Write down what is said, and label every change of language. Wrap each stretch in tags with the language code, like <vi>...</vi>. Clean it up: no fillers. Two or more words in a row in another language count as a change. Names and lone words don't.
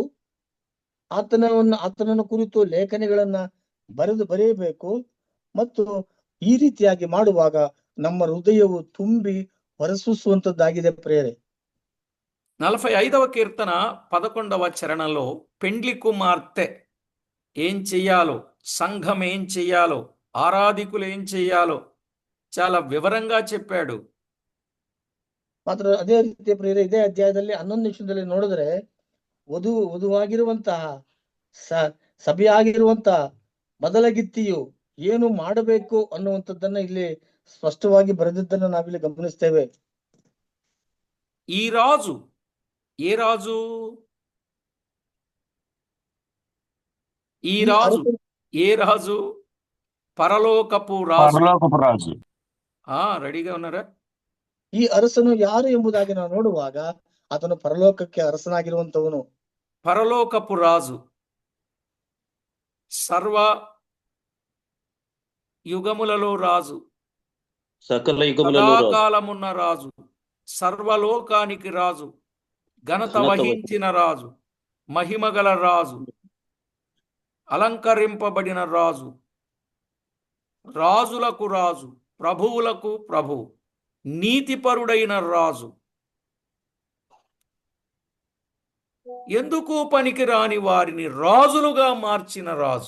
<kn>ಆತನನ್ನು ಕುರಿತು ಲೇಖನಿಗಳನ್ನ ಬರೆಯಬೇಕು. ಮತ್ತು ಈ ರೀತಿಯಾಗಿ ಮಾಡುವಾಗ ನಮ್ಮ ಹೃದಯವು ತುಂಬಿ ಹೊರಸೂಸುವಂತದ್ದಾಗಿದೆ ಪ್ರಿಯರೇ.</kn> <te>45వ కీర్తన 11వ చరణంలో పెండ్లి కుమార్తె ఏం చెయ్యాలో, సంఘం ఏం చెయ్యాలో, ఆరాధికులు ఏం చెయ్యాలో చాలా వివరంగా చెప్పాడు.</te> <kn>ಮಾತ್ರ ಅದೇ ರೀತಿ ಪ್ರಿಯರೇ, ಇದೇ ಅಧ್ಯಾಯದಲ್ಲಿ 11 ನಿಮಿಷದಲ್ಲಿ ನೋಡಿದ್ರೆ ವಧುವಾಗಿರುವಂತಹ ಸಭೆಯಾಗಿರುವಂತಹ ಮೊದಲಗಿತ್ತಿಯು ಏನು ಮಾಡಬೇಕು ಅನ್ನುವಂಥದ್ದನ್ನ ಇಲ್ಲಿ ಸ್ಪಷ್ಟವಾಗಿ ಬರೆದಿದ್ದನ್ನ ನಾವಿಲ್ಲಿ ಗಮನಿಸ್ತೇವೆ.</kn> <te>ఈ రాజు ఏ రాజు? ఈ రాజు ఏ రాజు? పరలోకపు రాజు. రెడీగా ఉన్నారా?</te> <kn>ಈ ಅರಸನು ಯಾರು ಎಂಬುದಾಗಿ ನಾವು ನೋಡುವಾಗ ಆತನು ಪರಲೋಕಕ್ಕೆ ಅರಸನಾಗಿರುವಂತವನು.</kn> <te>పరలోకపు రాజు, సర్వ యుగములలో రాజు, సకల యుగములలో సదాకాలమున్న రాజు, సర్వలోకానికి రాజు, ఘనత వహించిన రాజు, మహిమగల రాజు, అలంకరింపబడిన రాజు, రాజులకు రాజు, ప్రభువులకు ప్రభు, నీతిపరుడైన రాజు, ఎందుకు పనికిరాని వారిని రాజులుగా మార్చిన రాజు.</te>